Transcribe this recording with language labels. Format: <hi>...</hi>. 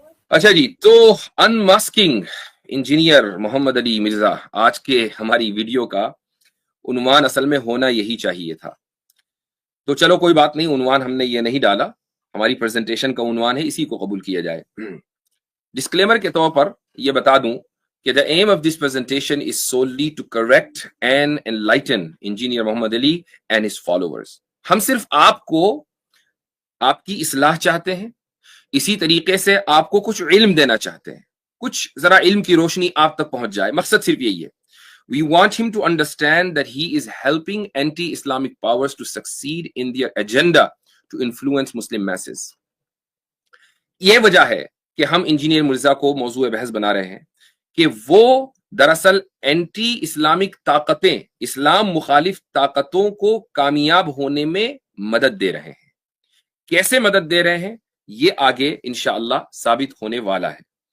<ur>اچھا جی، تو انماسکنگ انجینئر محمد علی مرزا، آج کے ہماری ویڈیو کا عنوان اصل میں ہونا یہی چاہیے تھا. تو چلو کوئی بات نہیں، عنوان ہم نے یہ نہیں ڈالا، ہماری پریزنٹیشن کا عنوان ہے، اسی کو قبول کیا جائے. ڈسکلیمر کے طور پر یہ بتا دوں کہ</ur> <en>the aim of this presentation is solely to correct and enlighten engineer Muhammad Ali and his followers.</en> <ur>ہم صرف آپ کو آپ کی اصلاح چاہتے ہیں، اسی طریقے سے آپ کو کچھ علم دینا چاہتے ہیں، کچھ ذرا علم کی روشنی آپ تک پہنچ جائے. مقصد صرف یہی ہے.</ur> <en>We want him to understand that he is helping anti-Islamic powers to succeed in their agenda to influence Muslim masses.</en> <ur>یہ وجہ ہے کہ ہم انجینئر مرزا کو موضوع بحث بنا رہے ہیں کہ وہ دراصل اینٹی اسلامک طاقتیں، اسلام مخالف طاقتوں کو کامیاب ہونے میں مدد دے رہے ہیں. کیسے مدد دے رہے ہیں یہ آگے انشاءاللہ ثابت ہونے والا ہے.</ur>